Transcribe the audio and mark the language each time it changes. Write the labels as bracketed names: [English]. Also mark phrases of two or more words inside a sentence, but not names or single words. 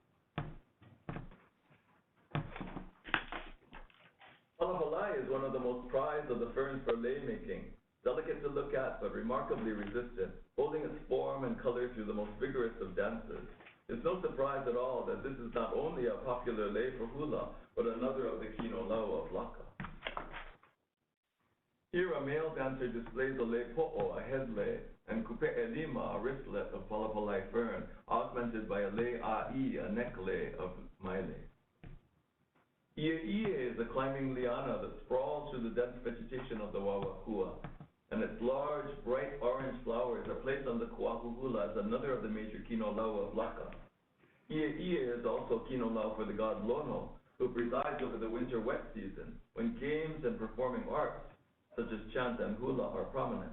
[English] Palapalai is one of the most prized of the ferns for lei making, delicate to look at but remarkably resistant, holding its form and color through the most vigorous of dances. It's no surprise at all that this is not only a popular lei for hula, but another of the [Hawaiian] kino lau [English] of Laka. Here, a male dancer displays a [Hawaiian] lei po'o, [English] a head lei, and [Hawaiian] kupe'e lima, [English] a wristlet of palapalai fern, augmented by a [Hawaiian] lei a'i, [English] a neck lei of maile. Ie is a climbing liana that sprawls through the dense vegetation of the wawakua, and its large, bright orange flowers are placed on the [Hawaiian] kuahu hula [English] as another of the major [Hawaiian] kino lau [English] of Laka. Ie is also [Hawaiian] kino lau [English] for the god Lono, who presides over the winter wet season, when games and performing arts, such as chant and hula, are prominent.